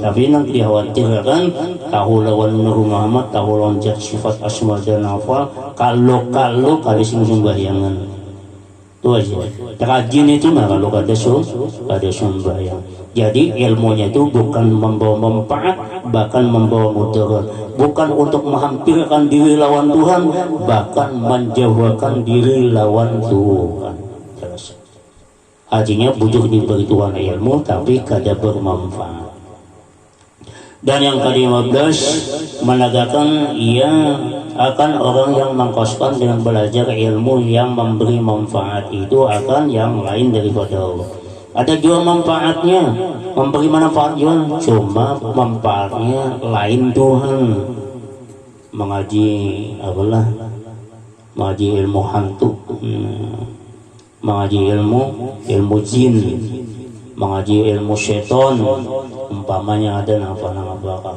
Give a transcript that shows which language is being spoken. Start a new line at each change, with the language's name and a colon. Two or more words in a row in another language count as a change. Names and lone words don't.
Banjar: Tapi nanti dikhawatirkan tahu lawan Nur Muhammad, tahu lawan zat sifat asma dan afal. Kalau kada sembayangan itu aja. Rajin itu mah kalau kada sembahyang. Jadi ilmunya itu bukan membawa manfaat, bahkan membawa mudarat. Bukan untuk menghampirkan diri lawan Tuhan, bahkan menjauhkan diri lawan Tuhan. Artinya bujuk diberi Tuhan ilmu tapi kada bermanfaat.
Malay: Dan yang ke-15 menegakkan ia akan orang yang mengkoskan dengan belajar ilmu yang memberi manfaat itu akan yang lain daripada Allah.
Banjar: Ada juga manfaatnya, memberi manfaat juga, cuma manfaatnya lain Tuhan. Mengaji mengaji ilmu hantu, mengaji ilmu jin, mengaji ilmu seton, umpamanya ada nama bakal.